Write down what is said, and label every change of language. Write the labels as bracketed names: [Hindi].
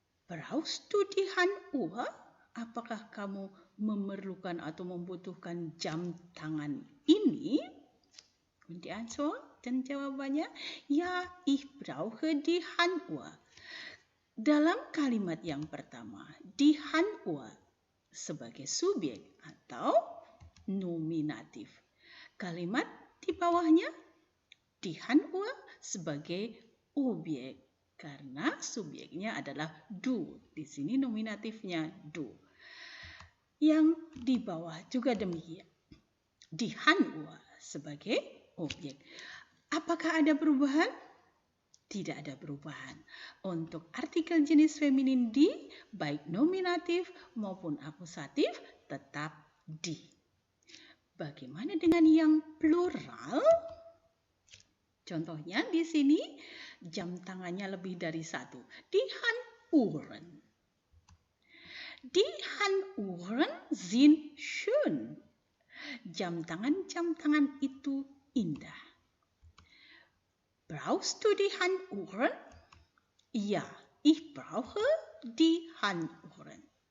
[German] Brauchst du die Handuhr? [Indonesian] Apakah kamu memerlukan atau membutuhkan jam tangan ini? [German] Und die Antwort [Indonesian] dan jawabannya, [German] ja, ich brauche die Handuhr. [Indonesian] Dalam kalimat yang pertama, die Handuhr sebagai subjek atau nominatif. Kalimat di bawahnya, die Handuhr sebagai objek. Karena subjeknya adalah du. Di sini nominatifnya du. Yang di bawah juga demikian. Die Handuhr sebagai objek. Apakah ada perubahan? Tidak ada perubahan. Untuk artikel jenis feminin di, baik nominatif maupun akusatif, tetap di. Bagaimana dengan yang plural? Contohnya di sini jam tangannya lebih dari satu. [German] Die Handuhren. Die Handuhren sind schön. [Indonesian] Jam tangan itu indah. [German] Brauchst du die Handuhren? Ja, ich brauche die Handuhren.